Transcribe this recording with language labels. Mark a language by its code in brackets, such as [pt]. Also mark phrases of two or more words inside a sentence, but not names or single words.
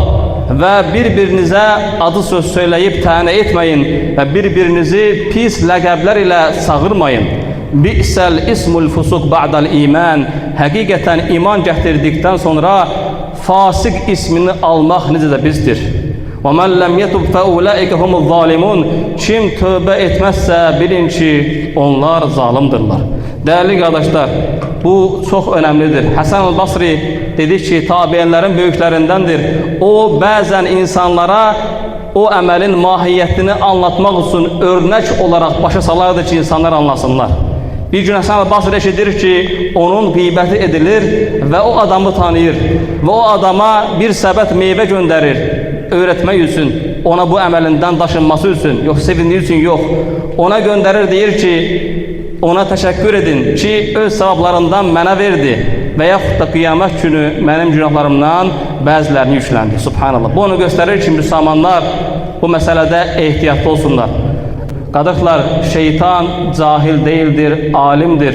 [az] Və bir-birinizə adı söz söyləyib tənə etməyin və bir-birinizi pis ləqəblər ilə çağırmayın. [ar] بئس الاسم الفسوق بعد الإيمان. [az] Həqiqətən iman gətirdikdən sonra fasıq ismini almaq necə də bizdir. [ar] وَمَنْ لَمْ يَتُبْ فَأُولَٰئِكَ هُمُ الظَّالِمُونَ. [az] Kim tövbə etməzsə bilin ki, onlar zalimdirlər. [tr] Değerli kardeşler, bu çok önemlidir. Hasan Basri dedi ki, tabiinlerin büyüklerindendir. O bazen insanlara o emelin mahiyetini anlatmak için örnek olarak [az] başa salardı [tr] ki, insanlar anlasınlar. [az] Bir gün Hasan Basri eşidir ki, onun gıybeti edilir ve o adamı tanıyır. [tr] Ve o adama bir səbət meyve gönderir. Öğretmek için, ona bu emelinden taşınması için, yok sevindiği için yok. Ona gönderir, [az] deyir ki, ona teşekkür edin ki, öz sevaplarından mənə verdi və yaxud da qiyamət günü mənim günahlarımdan bəzilərini yükləndi. Subhanallah. Bu onu gösterir ki, müsəlmanlar bu məsələdə ehtiyatlı olsunlar. Qardaşlar, şeytan cahil değildir, alimdir.